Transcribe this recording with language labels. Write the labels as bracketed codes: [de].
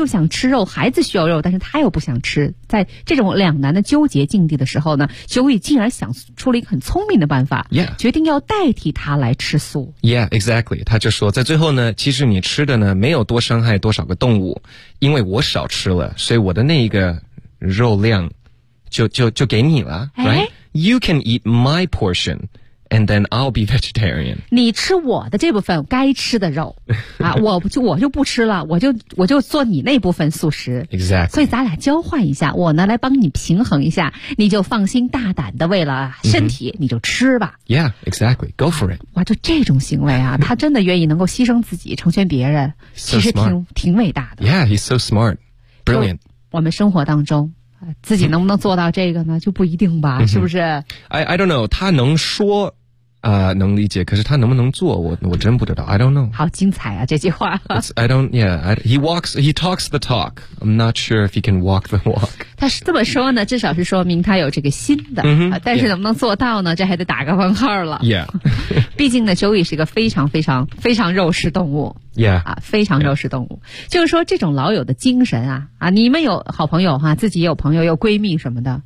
[zh] 又想吃肉，孩子需要肉，但是她又不想吃。在这种两难的纠结境地的时候呢，修伊竟然想出了一个很聪明的办法。 [en] Yeah. [zh] 决定要代替她来吃素。 [en] Yeah, exactly. [zh] 她就说在最后呢，其实你吃的呢没有多伤害多少个动物。因为我少吃了，所以我的那一个肉量就给你了、哎、 [en] ，right? You can eat my portion, and then I'll be vegetarian. [zh] 你吃我的这部分该吃的肉啊，我就不吃了，我就做你那部分素食。 [en] Exactly. [zh] 所以咱俩交换一下，我呢来帮你平衡一下，你就放心大胆的为了身体、mm-hmm. 你就吃吧。 [en] Yeah, exactly. Go for it. [zh] 哇，就这种行为啊，他真的愿意能够牺牲自己成全别人。 [en] So、 [zh] 其实挺伟大的。 [en] Yeah, he's so smart. Brilliant. [zh] 我们生活当中自己能不能做到这个呢就不一定吧、mm-hmm. 是不是 [en] I don't know, [zh] 他能说能理解，可是他能不能做我真不知道。 I don't know. 好精彩啊这句话。 [en] I don't, yeah, he talks the talk. I'm not sure if he can walk the walk. [zh] 他是这么说呢，至少是说明他有这个心的、 mm-hmm. 但是能不能做到呢、 [en] yeah. [zh] 这还得打个问号了。 [en] Yeah. [zh] 毕竟呢 Joey 是一个非常非常非常肉食动物。 [en] Yeah. [zh] 啊，非常肉食动物。Yeah. 就是说这种老友的精神啊，啊，你们有好朋友哈、啊、自己有朋友有闺蜜什么的。